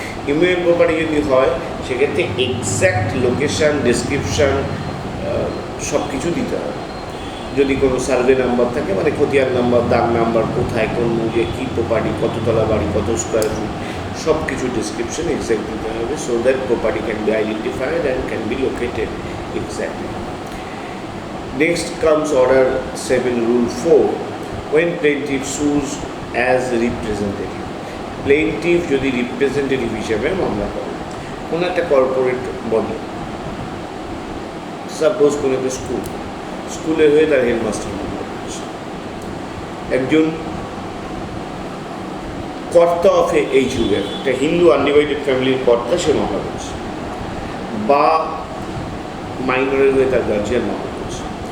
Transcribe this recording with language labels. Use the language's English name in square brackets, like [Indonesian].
[Bangla] Immovable property যদি হয় সেক্ষেত্রে এক্স্যাক্ট লোকেশান, ডেসক্রিপশান সব কিছু দিতে হবে। যদি কোনো সার্ভে নাম্বার থাকে, মানে খতিয়ান নাম্বার, দাগ নাম্বার, কোথায় কোন মূল্যে কী প্রপার্টি, কততলা বাড়ি, কত স্কোয়ার ফুট, সব কিছু ডিসক্রিপশন এক্স্যাক্ট দিতে হবে, [English] So that property can be identified and can be located exactly. Next comes order 7 rule 4, when plaintiff sues as representative. [Bangla] প্লেইনটিফ যদি রিপ্রেজেন্টেটিভ হিসেবে মামলা করে কোনো একটা কর্পোরেট বডি, সাপোজ কোনো একটা স্কুলের হয়ে তার হেডমাস্টার মামলা করছে, একজন কর্তা অফ এই যুগে একটা হিন্দু আনডিভাইডেড ফ্যামিলির কর্তা সে মামলা করছে, বা মাইনরের হয়ে তার গার্জিয়ান মামলা করছে।